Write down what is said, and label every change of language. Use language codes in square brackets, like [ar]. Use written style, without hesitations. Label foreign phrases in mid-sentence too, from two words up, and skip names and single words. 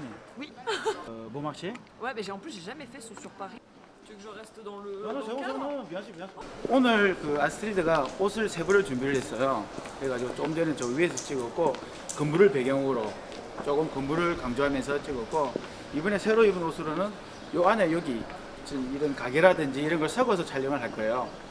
[fr] Oui. Bon marché? Ouais, mais en plus, j'ai jamais fait sur Paris. Tu veux que je reste dans le. Non, non, c'est dans bon, le c'est cadre bon. Bien sûr, bien sûr. [ko] 오늘 그 아스트리드가 옷을 세 벌을 준비를 했어요. 그래가지고 좀 전에 저 위에서 찍었고 건물을 배경으로 조금 건물을 강조하면서 찍었고 이번에 새로 입은 옷으로는 요 안에 여기 지금 이런 가게라든지 이런 걸 섞어서 촬영을 할 거예요.